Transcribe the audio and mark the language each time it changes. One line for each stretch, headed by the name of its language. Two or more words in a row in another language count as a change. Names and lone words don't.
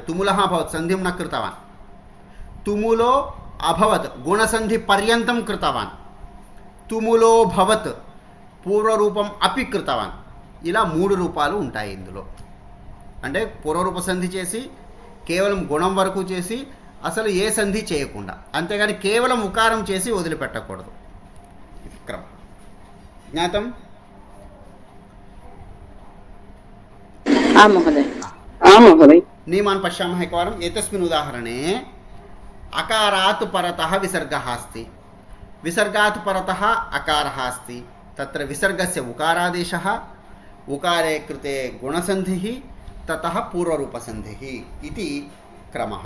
Sanskrit: తుములః అభవత్ సంధిం న కృతవాన్, తుములో అభవత్ గుణసంధి పర్యంతం కృతవాన్, తుములో భవత్ పూర్వరూపం అపి కృతవాన్.
Telugu: ఇలా 3 రూపాలు ఉంటాయి ఇందులో. అంటే పూర్వరూప సంధి చేసి కేవలం గుణం వరకు చేసి అసలు ఏ సంధి చేయకుండా, అంతేగాని కేవలం ఉకారం చేసి వదిలిపెట్టకూడదు. ఇది క్రమం. జ్ఞాతం?
Sanskrit: नियमान् पश्यामः एकवारम्. एतस्मिन् उदाहरणे अकारात् परतः विसर्गः अस्ति, विसर्गात् परतः अकारः अस्ति. तत्र विसर्गस्य उकारादेशः, उकारे कृते गुणसन्धिः, ततः पूर्वरूपसन्धिः इति क्रमः.